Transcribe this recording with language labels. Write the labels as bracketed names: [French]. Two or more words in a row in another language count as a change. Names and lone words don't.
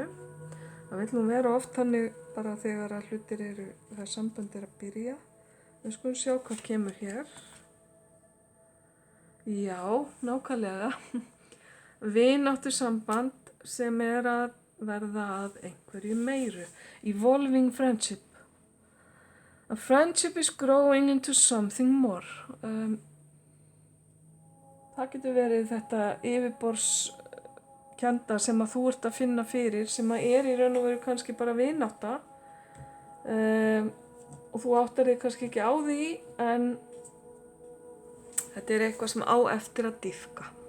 [Icelandic] Það vill nú vera oft þannig bara þegar að hlutir þegar sambönd að byrja. Við skulum sjá hvað kemur hér. Já, nákvæmlega. Vináttusamband sem að verða að einhverju meiru. [English] Evolving friendship. A friendship is growing into something more. [Icelandic] Það getur verið þetta yfirborðskennda sem að þú ert að finna fyrir, sem að í raun og veru kannski bara vinátta. Og þú áttar þig kannski ekki á því, en þetta eitthvað sem á eftir að dýpka.